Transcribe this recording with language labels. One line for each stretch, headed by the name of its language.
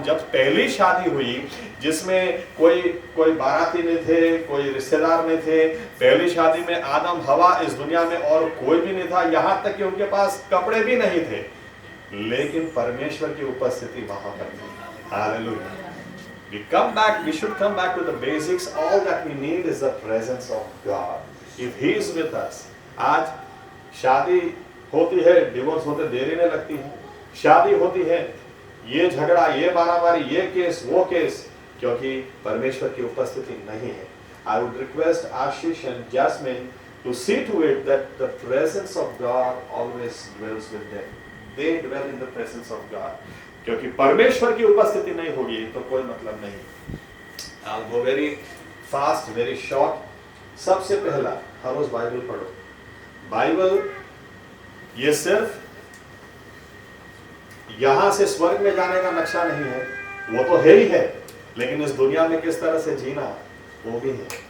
Hindi: जब पहली शादी हुई जिसमें कोई बाराती नहीं थे, कोई रिश्तेदार नहीं थे, पहली शादी में आदम हवा इस दुनिया में और कोई भी नहीं था, यहाँ तक कि उनके पास कपड़े भी नहीं थे, लेकिन परमेश्वर की उपस्थिति वहां पर थी। Hallelujah.
English: We come back, we should come back to the basics. All that we need is the presence of God. If He is with us।
Hindi: आज शादी होती है, डिवोर्स होते देरी नहीं लगती है, शादी होती है, ये झगड़ा, ये मारामारी, ये केस, वो केस, क्योंकि परमेश्वर की उपस्थिति नहीं है।
English: I would request Ashish and Jasmine to see to it that the presence of God always dwells with them. They dwell in the presence of God.
Hindi: क्योंकि परमेश्वर की उपस्थिति नहीं होगी तो कोई मतलब नहीं।
English: I'll go very fast, very short.
Hindi: सबसे पहला, हर रोज बाइबल पढ़ो। बाइबल ये सिर्फ यहां से स्वर्ग में जाने का नक्शा नहीं है, वो तो है ही है, लेकिन इस दुनिया में किस तरह से जीना वो भी है।